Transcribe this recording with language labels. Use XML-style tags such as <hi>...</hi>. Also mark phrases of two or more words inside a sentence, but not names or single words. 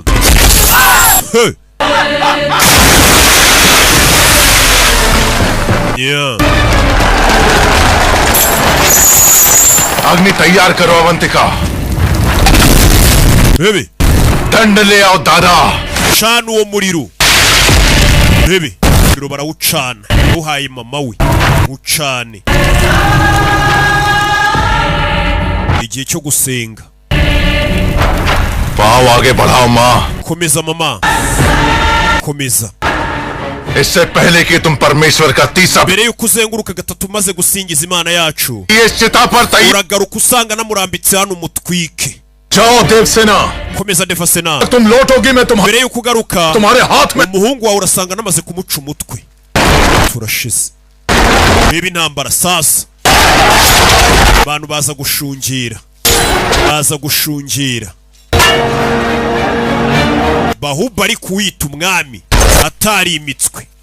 <en>Hey. Yeah.</en> <hi>अग्नि तैयार करो अवंतिका. Baby. दंड ले आओ दादा.</hi> <rw>Cana uwo muriro. Baby. Muriro barawucana. Uhaye mama we. Ucane. Igihe cyo gusenga.</rw> <hi>पाँव आगे बढ़ाओ माँ.</hi> <rw>Komeza mama. Komeza.</rw> <hi>इससे पहले कि तुम परमेश्वर का तीसरा</hi> <rw>Mbere yuko uzenguruka gatatu maze gusingiza Imana yacu.</rw> <hi>ये चिता पर तैयार.</hi> <rw>Uragaruka usanga namurambitse hano umutwike.</rw> <hi>जाओ देवसेना.</hi> <rw>Komeza Devasena.</rw> <hi>तुम लौटोगी मैं</hi> <rw>Mbere yuko ugaruka</rw> <hi>तुम्हारे हाथ में.</hi> <rw>umuhungu wawe urasanga namaze kumuca umutwe. Turashize. Biba intambara sasa. Abantu baza gushungira. Bahubali kuwita umwami atari imitswe.</rw>